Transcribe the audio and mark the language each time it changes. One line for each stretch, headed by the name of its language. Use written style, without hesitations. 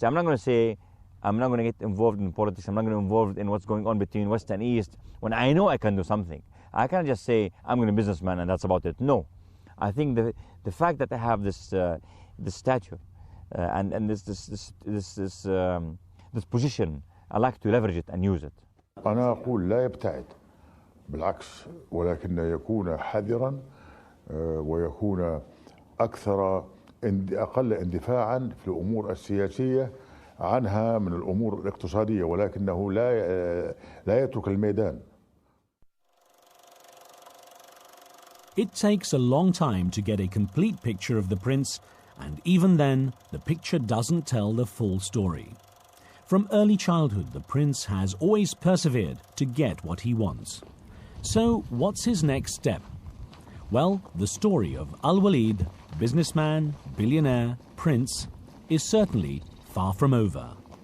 English: So I'm not going to say I'm not going to get involved in politics, I'm not going to get involved in what's going on between West and East when I know I can do something. I can't just say I'm going to be a businessman and that's about it. No. I think the fact that I have this stature and this position, I like to leverage it and use it.
Arabic: أنا أقول لا يبتعد، بالعكس، ولكن يكون حذرا ويكون أقل اندفاعا في الأمور السياسية عنها من الأمور الاقتصادية، ولكنه لا يترك الميدان.
English: It takes a long time to get a complete picture of the prince, and even then, the picture doesn't tell the full story. From early childhood, the prince has always persevered to get what he wants. So, what's his next step? Well, the story of Alwaleed, businessman, billionaire, prince, is certainly far from over.